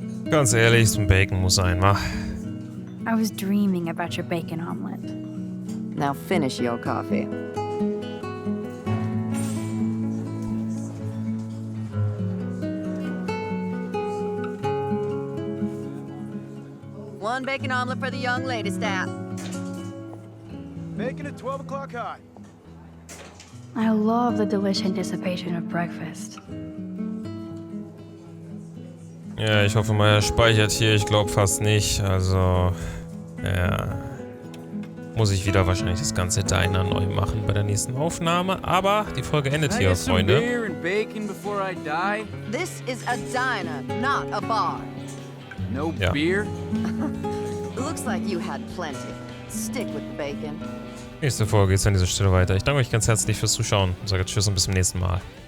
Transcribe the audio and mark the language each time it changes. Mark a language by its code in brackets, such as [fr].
[de] Ganz ehrlich, so ein Bacon muss sein, wa? [en] I was dreaming about your bacon omelet. Now finish your coffee. One bacon omelet for the young lady staff. Making it 12 o'clock high. I love the delicious anticipation of breakfast. [de] Ja, ich hoffe mal, er speichert hier. Ich glaube fast nicht. Also, ja. Muss ich wieder wahrscheinlich das ganze Diner neu machen bei der nächsten Aufnahme. Aber die Folge endet hier, Freunde. [en] Beer and bacon before I die? This is a diner, not a bar. No [de] Ja. [en] beer? Looks like you had plenty. Stick with the bacon. [de] Nächste Folge geht's an dieser Stelle weiter. Ich danke euch ganz herzlich fürs Zuschauen und sage Tschüss und bis zum nächsten Mal.